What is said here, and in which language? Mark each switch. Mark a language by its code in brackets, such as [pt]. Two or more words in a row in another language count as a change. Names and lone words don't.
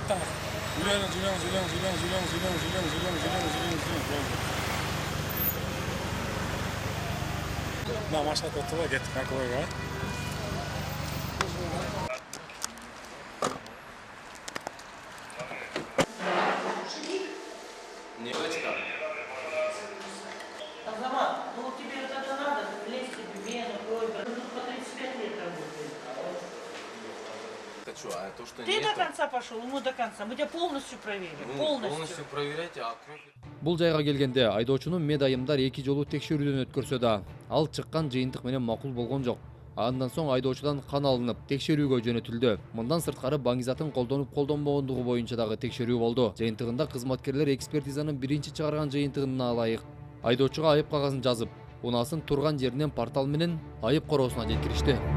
[ru] На машина [ky] токтола, кеттик наркологияга. Азамат, [ru] ну тебе вот это надо, лезть тебе в вену, кровь, ну тут по 35 лет работает. Ты до конца пошел, мы до конца. Мы тебя полностью проверим. Полностью проверяйте, а кровь... [ky] Бул жайга келгенде айдоочунун медайымдар 2 жолу текшерүүдөн өткөрсө да, ал чыккан жыйынтык менен макул болгон жок. Андан соң айдоочудан кан алынып, текшерүүгө жөнөтүлдү. Мындан сырткары баңгизатын колдонуп колдонбогондугу боюнча дагы текшерүү болду. Жыйынтыгында кызматкерлер экспертизанын биринчи чыгарган жыйынтыгына ылайык айдоочуга айып кагазын жазып, унаасын турган жеринен портал менен айып короосуна жеткиришти.